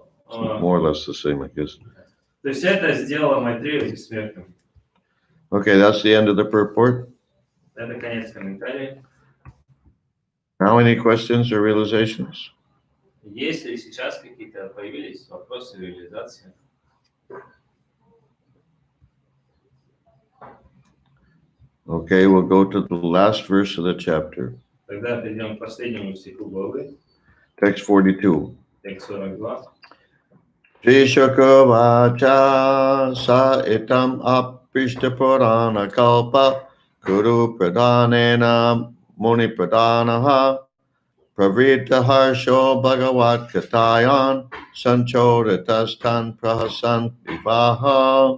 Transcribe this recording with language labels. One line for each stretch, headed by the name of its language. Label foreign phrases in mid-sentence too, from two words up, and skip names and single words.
English: well, it's more or less the same, I guess.
Russian: То есть это сделало Майтрею бессмертным.
English: Okay, that's the end of the purport.
Russian: Это конец комментария.
English: Now, any questions or realizations?
Russian: Есть ли сейчас какие-то появились вопросы реализации?
English: Okay, we'll go to the last verse of the chapter,
Russian: Тогда перейдем к последнему стиху главы,
English: text 42.
Russian: текст 42.
Sanskrit: शिशकवच स इतम् अप्रिष्ट पुराण कल्प कुरु प्रधानेन मुनि प्रधानः प्रवृत हर्षो भगवत् कथायान् सञ्चोरितस्तान् प्रहसन् विवाह.